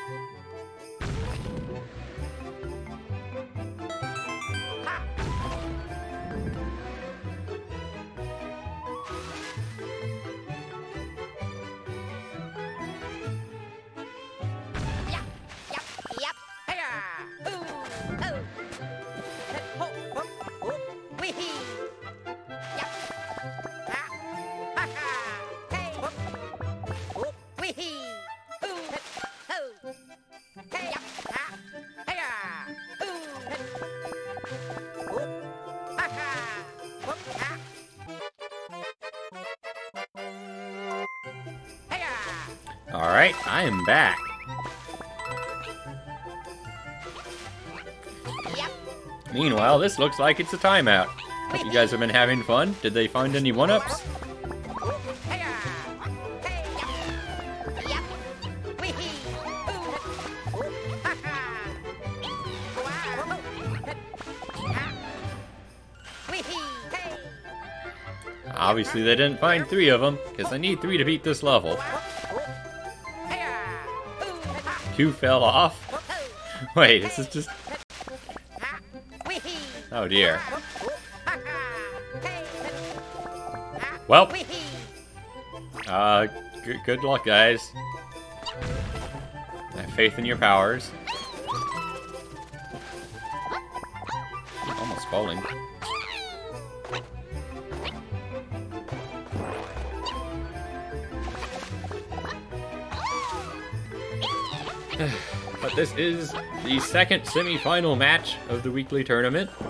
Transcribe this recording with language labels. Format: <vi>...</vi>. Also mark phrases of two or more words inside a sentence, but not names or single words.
<en>Ha. Yep. Yep. Yep. Hiya. Ooh. Oh. Ho. Ho. Ho. Wee. Yep. Ha. Ha ha. Hey. Whoop. Whoop. Wee. Ooh. Ho. Hey. Yep. Ha. Hiya. Ooh. Whoop. Ha ha. Whoop. Ha. Hiya. All right, I am back. Yep. Meanwhile, this looks like it's a timeout. Hope you guys have been having fun. Did they find any one-ups? Hiya. Hey. Yep. Yep. Wee. Ooh. Ha ha. Wow. Ha. Wee. Hey. Obviously, they didn't find 3 of them, because I need 3 to beat this level. Hiya. Ooh. Ha. 2 fell off. Wait, this is just... Ha. Wee. Oh dear. Ha ha. Hey. Ha. Well, Wee. good luck, guys. I have faith in your powers. Almost falling. But this is the second semi-final match of the weekly tournament.</en>